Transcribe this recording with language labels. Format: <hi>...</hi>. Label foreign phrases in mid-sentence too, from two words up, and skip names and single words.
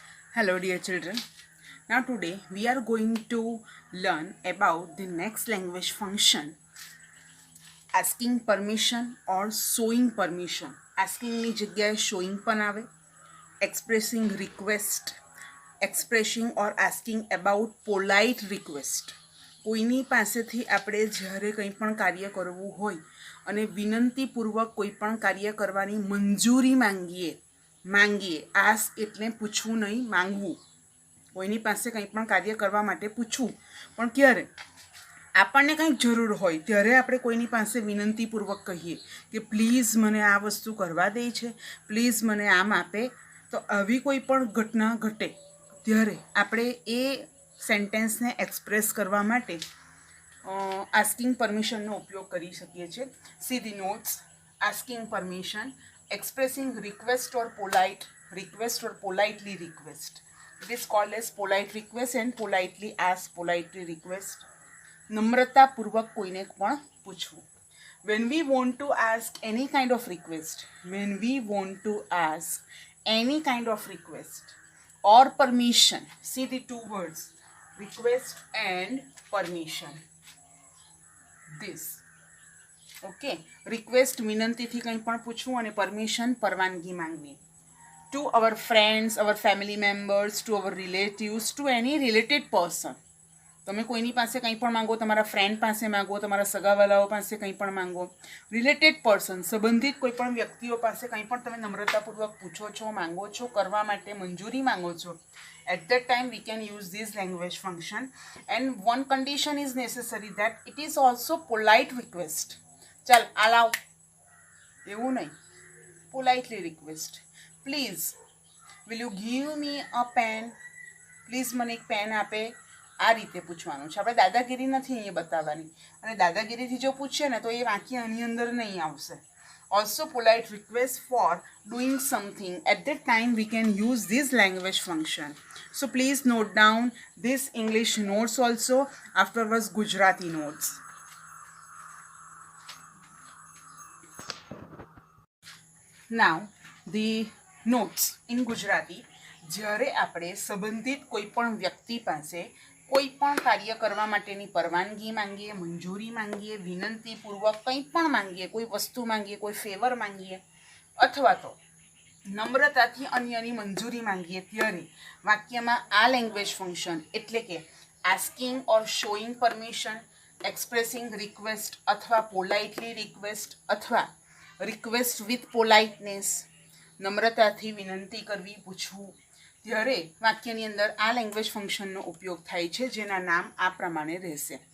<en>Hello, dear children. Now, today we are going to learn about the next language function, asking permission or showing permission.</en> <gu>Asking ની જગ્યાએ showing પણ આવે.</gu> <en>Expressing request, expressing or asking about polite request.</en> <gu>કોઈની પાસેથી આપણે જ્યારે કંઈ પણ કાર્ય કરવું હોય અને વિનંતીપૂર્વક કોઈ પણ કાર્ય કરવાની મંજૂરી માંગીએ આસ્ક એટલે પૂછવું નહીં, માંગવું. કોઈની પાસે કંઈ પણ કાર્ય કરવા માટે પૂછવું, પણ ક્યારે આપણને કંઈક જરૂર હોય ત્યારે આપણે કોઈની પાસે વિનંતીપૂર્વક કહીએ કે પ્લીઝ મને આ વસ્તુ કરવા દે છે, પ્લીઝ મને આમ આપે. તો આવી કોઈ પણ ઘટના ઘટે ત્યારે આપણે એ સેન્ટેન્સને એક્સપ્રેસ કરવા માટે</gu> <en>asking permission-no</en> <gu>ઉપયોગ કરી શકીએ છીએ.</gu> <en>See the notes. Asking permission, expressing request or politely request. It is called as polite request and politely ask, politely request.</en> <gu>નમ્રતાપૂર્વક કોઈને પણ પૂછવું.</gu> <en>When we want to ask any kind of request or permission, see the two words, request and permission. This. Okay,</en> <gu>request વિનંતીથી કંઈ પણ પૂછવું અને પરમિશન પરવાનગી માંગવી.</gu> <en>To our friends, our family members, to our relatives, to any related person.</en> <gu>તમે કોઈની પાસે કંઈ પણ માંગો, તમારા ફ્રેન્ડ પાસે માંગો, તમારા સગાવાલાઓ પાસે કંઈ પણ માંગો,</gu> <en>related person,</en> <gu>સંબંધિત કોઈ પણ વ્યક્તિઓ પાસે કંઈ પણ તમે નમ્રતાપૂર્વક પૂછો છો, માંગો છો, કરવા માટે મંજૂરી માંગો છો.</gu> <en>At that time we can use this language function, and one condition is necessary, that it is also polite request.</en> <gu>ચાલ આ લાવ એવું નહીં,</gu> <en>politely request. Please will you give me a pen, પ્લીઝ મને એક પેન આપે.</en> <gu>આ રીતે પૂછવાનું છે. આપણે દાદાગીરી નથી અહીંયા બતાવવાની, અને દાદાગીરીથી જો પૂછીએ ને તો એ વાક્ય આની અંદર નહીં આવશે.</gu> <en>Also polite request for doing something. At that time we can use this language function. So please note down this English notes also, afterwards Gujarati notes. Now the notes in Gujarati.</en> <gu>જ્યારે આપણે સંબંધિત કોઈ પણ વ્યક્તિ પાસે કોઈ પણ કાર્ય કરવા માટેની પરવાનગી માંગીએ, મંજૂરી માંગીએ, વિનંતીપૂર્વક કંઈ પણ માંગીએ, કોઈ વસ્તુ માંગીએ, કોઈ ફેવર માંગીએ, અથવા તો નમ્રતાથી અન્યની મંજૂરી માંગીએ, ત્યારે વાક્યમાં આ</gu> <en>language function</en> <gu>એટલે કે</gu> <en>asking or showing permission, expressing request</en> <gu>અથવા</gu> <en>politely request</en> <gu>અથવા</gu> <en>request with politeness,</en> <gu>નમ્રતાથી વિનંતી કરવી, પૂછવું, ત્યારે વાક્યની અંદર આ</gu> <en>language function-no</en> <gu>ઉપયોગ થાય છે, જેના નામ આ પ્રમાણે રહેશે.</gu>